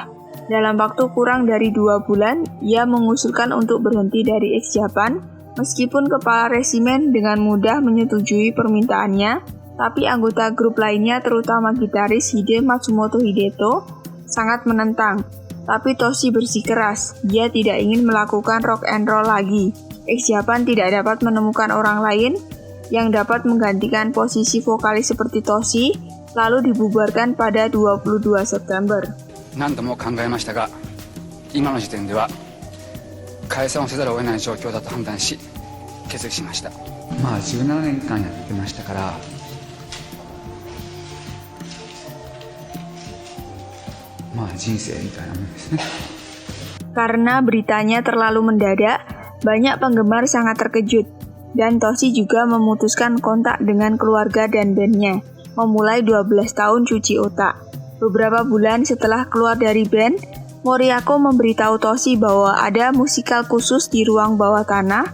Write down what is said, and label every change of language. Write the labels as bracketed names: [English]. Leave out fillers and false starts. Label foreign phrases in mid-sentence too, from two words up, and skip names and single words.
[Indonesian] Dalam waktu kurang dari 2 bulan, ia mengusulkan untuk berhenti dari ex-Japan, meskipun kepala resimen dengan mudah menyetujui permintaannya, tapi anggota grup lainnya terutama gitaris Hide Matsumoto Hideto sangat menentang. Tapi Toshi bersikeras, dia tidak ingin melakukan [English] rock and roll [Indonesian] lagi. Ex-Japan tidak dapat menemukan orang lain yang dapat menggantikan posisi vokalis seperti Toshi, lalu dibubarkan pada 22 September. [Japanese] 何度も考えましたが、今の時点では解散をせざるを得ない状況だと判断し決意しました。17年間やってましたから、人生みたいなもんですね。 [Indonesian] Karena beritanya terlalu mendadak, banyak penggemar sangat terkejut, dan Toshi juga memutuskan kontak dengan keluarga dan bandnya, memulai 12 tahun cuci otak. Beberapa bulan setelah keluar dari band, Moriyako memberitahu Toshi bahwa ada musikal khusus di ruang bawah tanah.